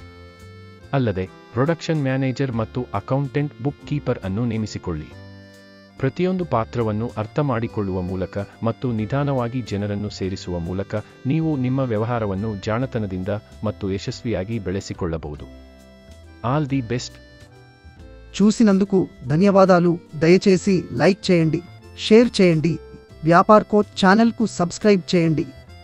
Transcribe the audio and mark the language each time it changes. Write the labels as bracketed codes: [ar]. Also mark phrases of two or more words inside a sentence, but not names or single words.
[kn] ಅಲ್ಲದೆ [en] production manager [kn] ಮತ್ತು ಅಕೌಂಟೆಂಟ್, [en] book keeper [kn] ಅನ್ನು ನೇಮಿಸಿಕೊಳ್ಳಿ. ಪ್ರತಿಯೊಂದು ಪಾತ್ರವನ್ನು ಅರ್ಥಮಾಡಿಕೊಳ್ಳುವ ಮೂಲಕ ಮತ್ತು ನಿಧಾನವಾಗಿ ಜನರನ್ನು ಸೇರಿಸುವ ಮೂಲಕ ನೀವು ನಿಮ್ಮ ವ್ಯವಹಾರವನ್ನು ಜಾಣತನದಿಂದ ಮತ್ತು ಯಶಸ್ವಿಯಾಗಿ ಬೆಳೆಸಿಕೊಳ್ಳಬಹುದು. [en] All the best. [te] చూసినందుకు ధన్యవాదాలు. దయచేసి లైక్ చేయండి, షేర్ చేయండి. వ్యాపార్ కోచ్ ఛానల్కు సబ్స్క్రైబ్ చేయండి.